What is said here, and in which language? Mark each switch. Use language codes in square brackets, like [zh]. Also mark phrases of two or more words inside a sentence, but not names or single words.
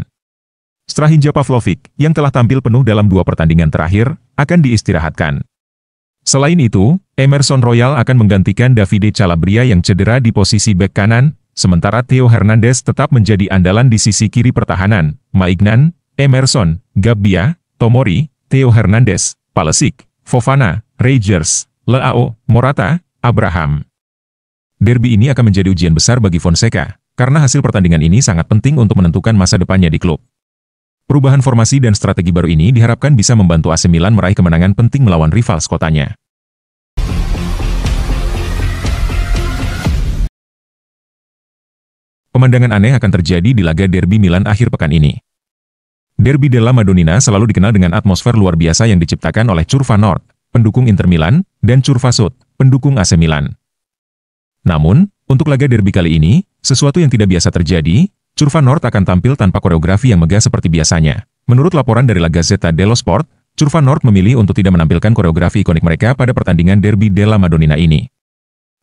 [id] Strahinja Pavlovic, yang telah tampil penuh dalam 2 pertandingan terakhir, akan diistirahatkan. Selain itu, Emerson Royal akan menggantikan Davide Calabria yang cedera di posisi bek kanan, sementara Theo Hernandez tetap menjadi andalan di sisi kiri pertahanan. Maignan, Emerson, Gabbia, Tomori, Theo Hernandez, Pulisic, Fofana, Rogers, Leao, Morata, Abraham. Derby ini akan menjadi ujian besar bagi Fonseca, karena hasil pertandingan ini sangat penting untuk menentukan masa depannya di klub. Perubahan formasi dan strategi baru ini diharapkan bisa membantu AC Milan meraih kemenangan penting melawan rival sekotanya. Pemandangan aneh akan terjadi di laga Derby Milan akhir pekan ini. Derby della Madonnina selalu dikenal dengan atmosfer luar biasa yang diciptakan oleh Curva Nord, pendukung Inter Milan, dan Curva Sud, pendukung AC Milan. Namun, untuk laga derby kali ini, sesuatu yang tidak biasa terjadi. Curva Nord akan tampil tanpa koreografi yang megah seperti biasanya. Menurut laporan dari La Gazzetta dello Sport, Curva Nord memilih untuk tidak menampilkan koreografi ikonik mereka pada pertandingan Derby della Madonnina ini.